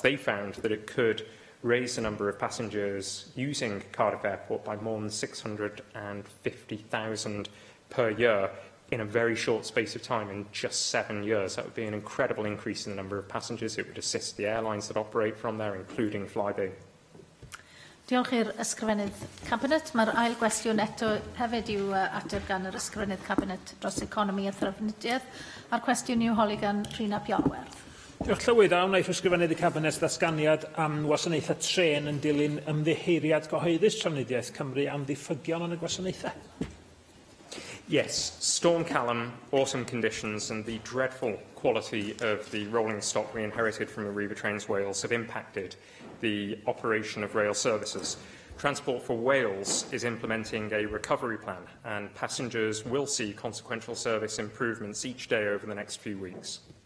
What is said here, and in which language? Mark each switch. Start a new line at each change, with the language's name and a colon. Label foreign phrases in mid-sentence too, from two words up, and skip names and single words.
English: They found that it could raise the number of passengers using Cardiff Airport by more than 650,000 per year in a very short space of time, in just 7 years. That would be an incredible increase in the number of passengers. It would assist the airlines that operate from there, including Flybe.
Welsh: Diolch i'r ysgrifennydd Cabinet. Mae'r ail gwestiwn eto hefyd i'w ateb gan yr ysgrifennydd Cabinet dros economi a thrafnidiaeth. A'r cwestiwn i'w holi gan Rhina Piolwerth. Diolch Llywydd, a wnaeth ysgrifennydd y Cabinet ddatganiad am wasanaethau tren yn dilyn ymddiheiriad gyhoeddus trafnidiaeth Cymru am ddiffygion yn y gwasanaethau.
English: Yes, Storm Callum, autumn conditions and the dreadful quality of the rolling stock we inherited from Arriva Trains Wales have impacted the operation of rail services. Transport for Wales is implementing a recovery plan, and passengers will see consequential service improvements each day over the next few weeks.